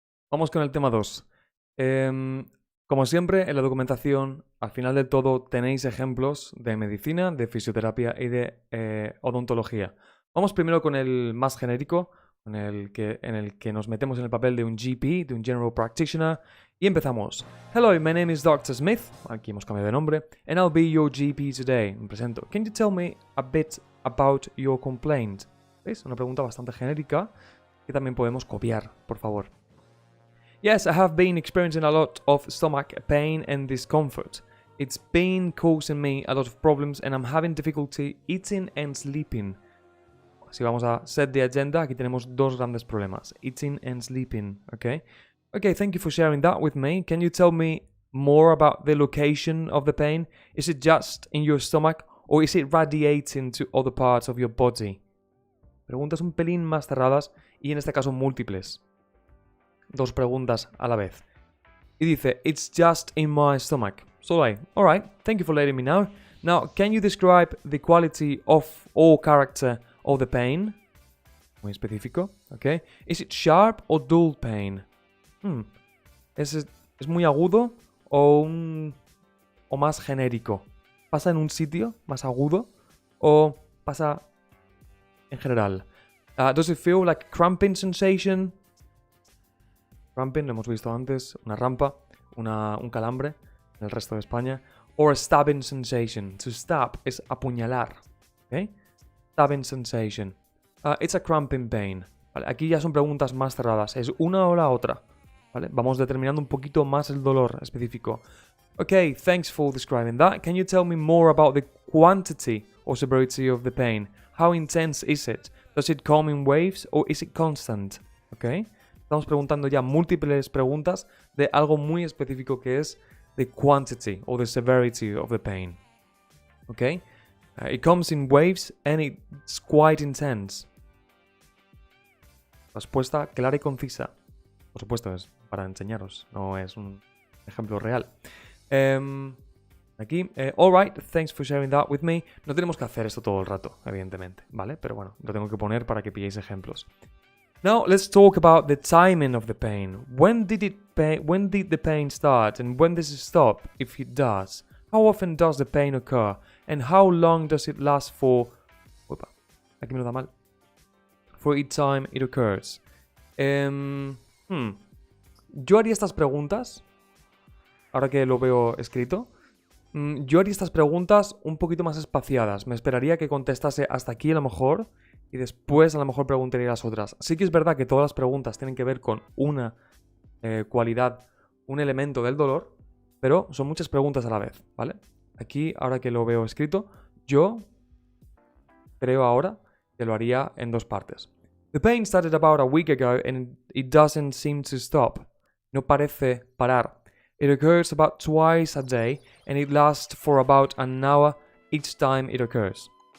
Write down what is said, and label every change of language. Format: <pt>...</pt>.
<es>Vamos con el tema 2. Como siempre, en la documentación, al final del todo, tenéis ejemplos de medicina, de fisioterapia y de odontología. Vamos primero con el más genérico, en el que nos metemos en el papel de un GP, de un General Practitioner, y empezamos.</es> <en>Hello, my name is Dr. Smith.</en> <es>Aquí hemos cambiado de nombre.</es> <en>And I'll be your GP today.</en> <es>Me presento.</es> <en>Can you tell me a bit about your complaint?</en> <es>¿Veis? Una pregunta bastante genérica que también podemos copiar, por favor.</es> <en>Yes, I have been experiencing a lot of stomach pain and discomfort. It's been causing me a lot of problems and I'm having difficulty eating and sleeping.</en> <es>Si vamos a</es> <en>set the agenda,</en> <es>aquí tenemos dos grandes problemas.</es> <en>Eating and sleeping, okay? Okay, thank you for sharing that with me. Can you tell me more about the location of the pain? Is it just in your stomach or is it radiating to other parts of your body?</en> <es>Preguntas un pelín más cerradas y en este caso múltiples. Dos preguntas a la vez. Y dice,</es> <en>it's just in my stomach. So alright, thank you for letting me know. Now, can you describe the quality of or character of the pain?</en> <es>Muy específico,</es> <en>okay. Is it sharp or dull pain?</en> <es>¿Es muy agudo o más genérico? ¿Pasa en un sitio más agudo o pasa en general?</es> <en>Does it feel like a cramping sensation?</en> <es>Cramping, lo hemos visto antes, una rampa, un calambre en el resto de España.</es> <en>Or a stabbing sensation. To stab</en> <es>es apuñalar.</es> <en>¿Okay? Stabbing sensation. It's a cramping pain. ¿Vale?</en> <es>Aquí ya son preguntas más cerradas. Es una o la otra. ¿Vale? Vamos determinando un poquito más el dolor específico.</es> <en>Okay, thanks for describing that. Can you tell me more about the quantity or severity of the pain? How intense is it? Does it come in waves or is it constant? Okay.</en> <es>Estamos preguntando ya múltiples preguntas de algo muy específico que es</es> <en>the quantity or the severity of the pain. Okay? It comes in waves and it's quite intense.</en> <es>Respuesta clara y concisa. Por supuesto, es para enseñaros, no es un ejemplo real.</es> <en>Aquí, alright, thanks for sharing that with me.</en> <es>No tenemos que hacer esto todo el rato, evidentemente, ¿vale? Pero bueno, lo tengo que poner para que pilléis ejemplos.</es> <en>Now let's talk about the timing of the pain. When did the pain start and when does it stop, if it does? How often does the pain occur and how long does it last for?</en> <es>Opa, aquí me lo da mal.</es> <en>For each time it occurs.</en> <es>Yo haría estas preguntas, ahora que lo veo escrito. Yo haría estas preguntas un poquito más espaciadas. Me esperaría que contestase hasta aquí a lo mejor. Y después a lo mejor preguntaría las otras. Sí que es verdad que todas las preguntas tienen que ver con una cualidad, un elemento del dolor, pero son muchas preguntas a la vez, ¿vale? Aquí, ahora que lo veo escrito, yo creo ahora que lo haría en dos partes.</es> <en>The pain started about a week ago and it doesn't seem to stop.</en> <es>No parece parar.</es> <en>It occurs about twice a day and it lasts for about an hour each time it occurs.</en>